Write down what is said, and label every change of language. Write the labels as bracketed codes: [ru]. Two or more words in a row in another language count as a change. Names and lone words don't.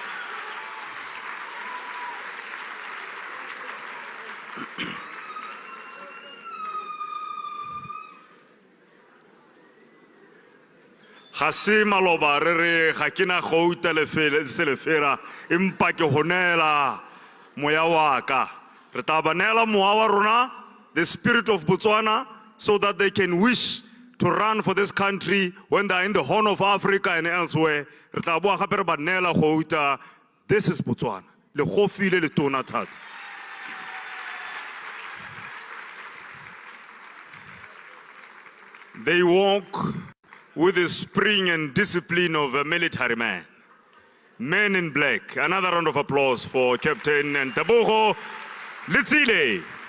[tn] Ga se maloba re re ga ke na gouta le serefera empa ke honela moya wa ka re tla ba neela moya wa rona [en] the spirit of Botswana, so that they can wish to run for this country when they are in the Horn of Africa and elsewhere. This is Botswana. [tn] Le khofile le tona thata. [en] They walk with the spring and discipline of a military man. Men in black. Another round of applause for Captain Tebogo, Letsile.